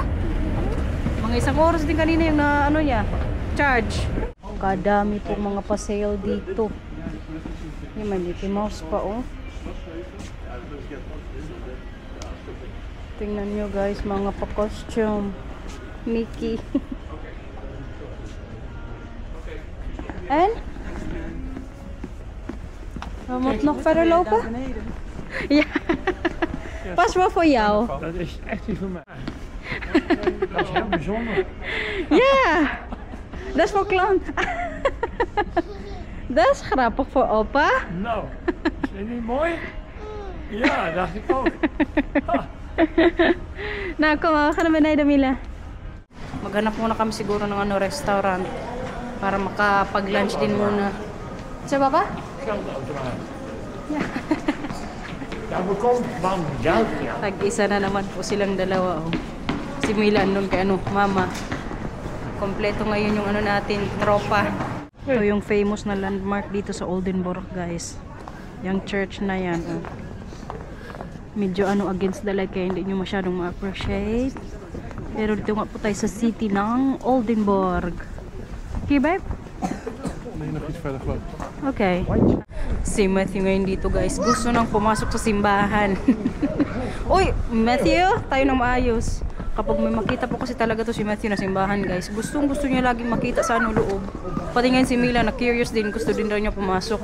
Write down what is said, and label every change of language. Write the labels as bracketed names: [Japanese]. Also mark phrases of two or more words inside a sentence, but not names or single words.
[Filipino] Mga 1 oras din kanina yung na ano niya, charge. Kadami pong mga pa-sale dito. Yung may Mickey Mouse pa oh. Tingnan nyo guys, mga pa-costume. [Dutch] Mickey. En? Wat nog verder lopen? Ja. Pas wel voor jou. Dat is echt niet voor mij. Dat is heel bijzonder. Ja. Dat is voor klant. Dat is grappig voor opa. Nou, is dit niet mooi? Ja, dacht ik ook. Nou, kom maar, we gaan naar beneden, Mila. [Filipino] Maghanap muna kami siguro ng ano, restaurant para makapag-lunch din muna. Sa baba? [Dutch] Geldautomaat. Ja, we komen van geld, ja. [Filipino] Tag-isa na naman po silang dalawa. Oh. Si Mila andun kay ano, mama. Kompleto ngayon yung ano natin, tropa. Ito yung famous na landmark dito sa Oldenburg, guys. Yung church na yan. Oh. Medyo ano [English] against the light [Filipino] kaya hindi nyo masyadong ma-appreciate. Pero dito nga po tayo sa city ng Oldenburg. [English] Okay, babe? [Dutch] Nee, nog iets verder geloof ik. Okay. [Filipino] Si Matthew ngayon dito guys. Gusto nang pumasok sa simbahan. Uy, Matthew, tayo nang maayos. Kapag may makita po kasi talaga to si Matthew na simbahan guys. Gusto niya laging makita sa ano loob. Pati ngayon si Mila na curious din. Gusto din daw niya pumasok.